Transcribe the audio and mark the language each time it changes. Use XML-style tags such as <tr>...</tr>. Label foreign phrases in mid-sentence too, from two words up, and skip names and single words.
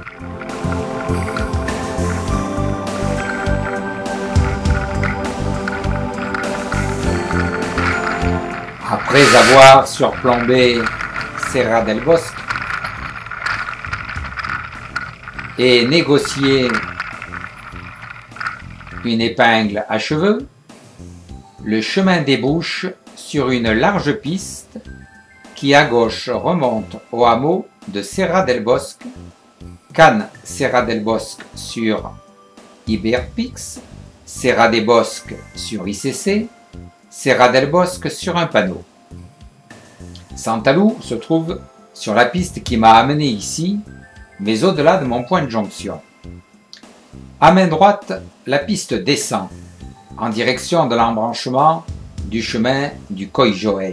<fr>Après avoir surplombé Serra del Bosque et négocié une épingle à cheveux, le chemin débouche sur une large piste qui à gauche remonte au hameau de Serra del Bosque, Can Serra del Bosque sur Iberpix, Serra del Bosque sur ICC, Serra del Bosque sur un panneau. Santalou se trouve sur la piste qui m'a amené ici, mais au-delà de mon point de jonction. À main droite, la piste descend en direction de l'embranchement du chemin du Coll Joei.</fr>